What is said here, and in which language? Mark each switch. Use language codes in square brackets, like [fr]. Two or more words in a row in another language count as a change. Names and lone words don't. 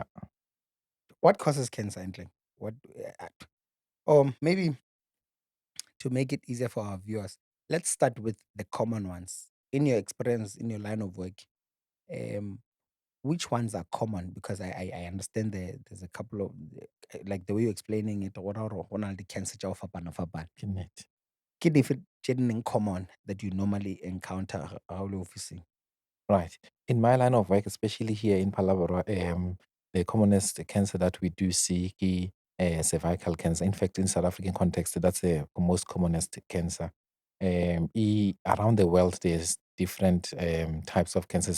[en] What causes cancer and like what? Maybe to make it easier for our viewers, let's start with the common ones. In your experience, in your line of work, um, which ones are common? Because I understand there's a couple of like the way you're explaining it. What are the cancer [st] tsa ho fapana? Ke nnete. Ke dife tse di leng [en] common that you normally encounter [st] ha o le ofising? [en] Right. In my line of work, especially here in Palabra, the commonest cancer that we do see is cervical cancer. In fact, in South African context, that's the most commonest cancer. Around the world, there's different types of cancers.